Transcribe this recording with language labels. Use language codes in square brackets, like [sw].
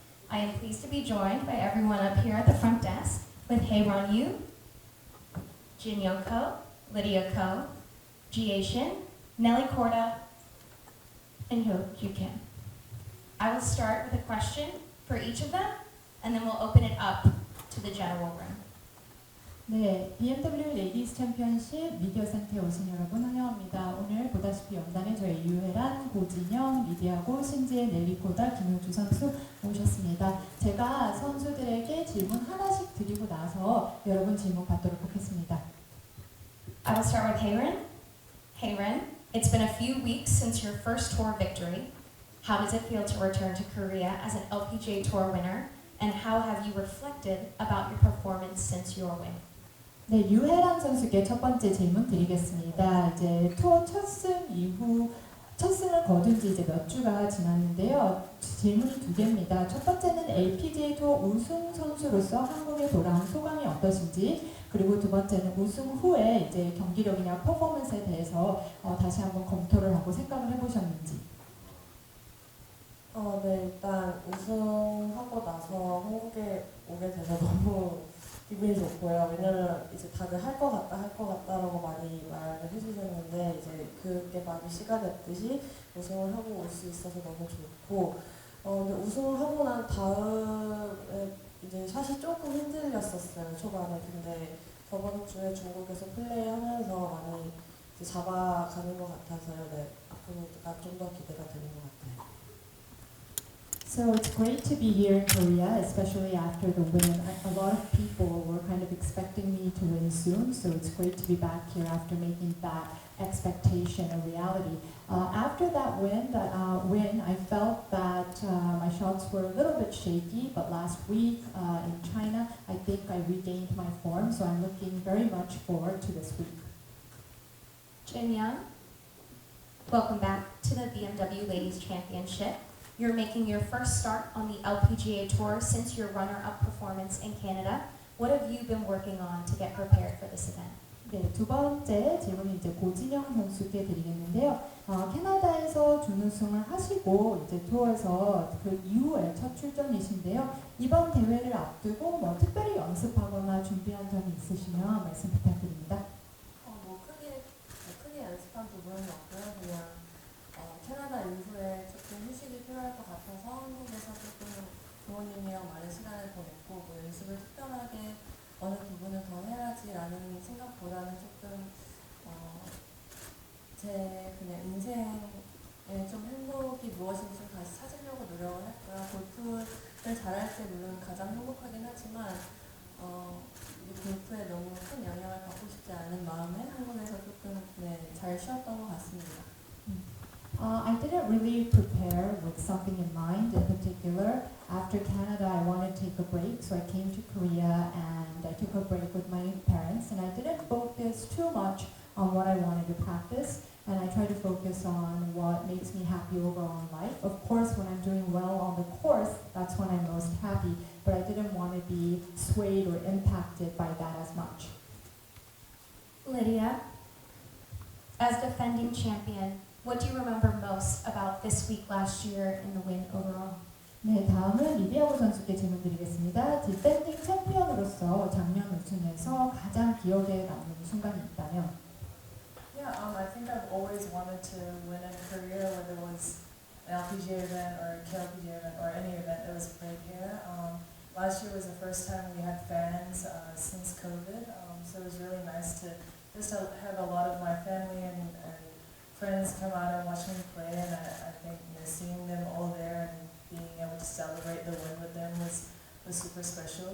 [en] I am pleased to be joined by everyone up here at the front desk with Hyo Joo, Jin-young Ko, Lydia Ko, Ji-Shin, Nelly Korda, and Hyo Joo. I will start with a question for each of them, and then we'll open it up to the general room. [ko] 네, BMW 레이디스 챔피언십 미디어 센터에 오신 여러분 환영합니다. 오늘 보다시피 연단에 저희 유혜란, 고진영, 리디아고, 신지혜, 넬리 코다, 김효주 선수 오셨습니다. 제가 선수들에게 질문 하나씩 드리고 나서 여러분 질문 받도록 하겠습니다. [en] I will start with Hae-rin. Hae-rin, it's been a few weeks since your first tour victory. How does it feel to return to Korea as an LPGA Tour winner? And how have you reflected about your performance since your win? [ko] 네, 유혜란 선수께 첫 번째 질문 드리겠습니다. 이제 투어 첫 승 이후 첫 승을 거둔 지 이제 몇 주가 지났는데요. 질문이 두 개입니다. 첫 번째는 LPGA 투어 우승 선수로서 한국에 돌아온 소감이 어떠신지, 그리고 두 번째는 우승 후에 이제 경기력이나 퍼포먼스에 대해서 다시 한번 검토를 하고 생각을 해보셨는지. 네, 일단 우승하고 나서 한국에 오게 돼서 너무 기분이 좋고요. 왜냐면 이제 다들 할 것 같다라고 많이 말을 해주셨는데 이제 그게 많이 시가 됐듯이 우승을 하고 올 수 있어서 너무 좋고, 근데 우승을 하고 난 다음에 이제 샷이 조금 흔들렸었어요, 초반에. 근데 저번 주에 중국에서 플레이하면서 많이 이제 잡아가는 것 같아서요. 네, 앞으로가 좀 더 기대가 되는 것 같아요. [en] So it's great to be here in Korea, especially after the win. A lot of people were kind of expecting me to win soon, so it's great to be back here after making that expectation a reality. After that win, I felt that my shots were a little bit shaky, but last week in China, I think I regained my form, so I'm looking very much forward to this week. Jin-young, welcome back to the BMW Ladies Championship. You're making your first start on the LPGA Tour since your runner-up performance in Canada. What have you been working on to get prepared for this event? [ko] 네, 두 번째 질문은 이제 고진영 선수께 드리겠는데요. 캐나다에서 준우승을 하시고 이제 투어에서 그 이후에 첫 출전이신데요. 이번 대회를 앞두고 뭐 특별히 연습하거나 준비한 점이 있으시면 말씀 부탁드립니다. 크게 연습한 부분은 없고요. 그냥 캐나다 이후에 조금 휴식이 필요할 것 같아서 한국에서 조금 부모님이랑 많은 시간을 보냈고, 뭐 연습을 특별하게 어느 부분을 더 해야지라는 생각보다는 조금 제 그냥 인생에 좀 행복이 무엇인지 좀 다시 찾으려고 노력을 했고요. 골프를 잘할 때 물론 가장 행복하긴 하지만 이 골프에 너무 큰 영향을 받고 싶지 않은 마음에 한국에서 조금 잘 쉬었던 것 같습니다. [en] I didn't really prepare with something in mind in particular. After Canada, I wanted to take a break, so I came to Korea and I took a break with my parents, and I didn't focus too much on what I wanted to practice, and I tried to focus on what makes me happy overall in life. Of course, when I'm doing well on the course, that's when I'm most happy, but I didn't want to be swayed or impacted by that as much. Lydia, as defending champion, what do you remember most about this week last year and the win overall? [ko] 네, 다음은 리디아고 선수께 질문 드리겠습니다. 디펜딩 챔피언으로서 작년 우승에서 가장 기억에 남는 순간이 있다면? [en] Yeah, I think I've always wanted to win a career, whether it was an LPGA event or a KLPGA event or any event that was played here. Last year was the first time we had fans since COVID, so it was really nice to just have a lot of my family and friends come out and watch me play, and I think seeing them all there and being able to celebrate the win with them was super special.